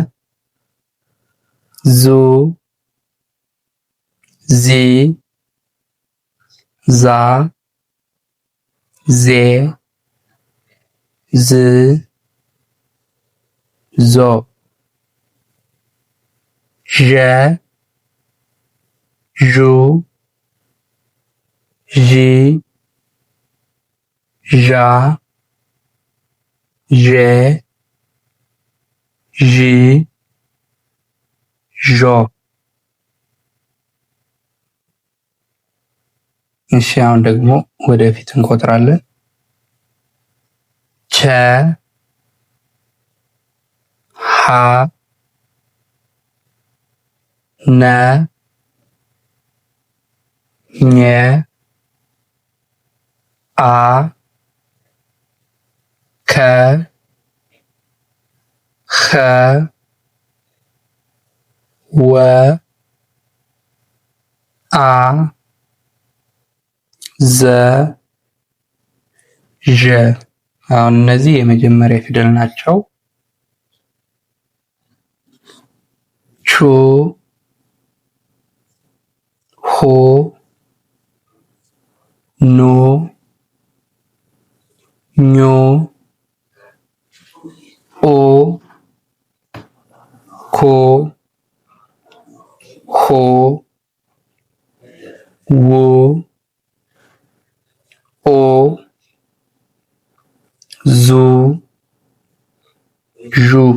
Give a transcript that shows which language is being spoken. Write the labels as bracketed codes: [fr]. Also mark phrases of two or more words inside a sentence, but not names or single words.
[am] ዙ፣ ዚ፣ ዛ፣ ዜ፣ ዝ፣ ዞ፣ ዠ፣ ዡ፣ ዢ፣ ዣ፣ ዤ፣ ዢ፣ ዦ። እሺ አሁን ደግሞ ወደፊት እንቆጥራለን። ቸ፣ ሀ፣ ነ፣ ኘ፣ አ፣ ከ፣ ኸ፣ ወ፣ አ፣ ዘ ዠ። አሁን እነዚህ የመጀመሪያ ፊደል ናቸው። ቹ ሆ ኖ ኞ ኦ ኮ ሆ ዎ ኦ ዙ ዡ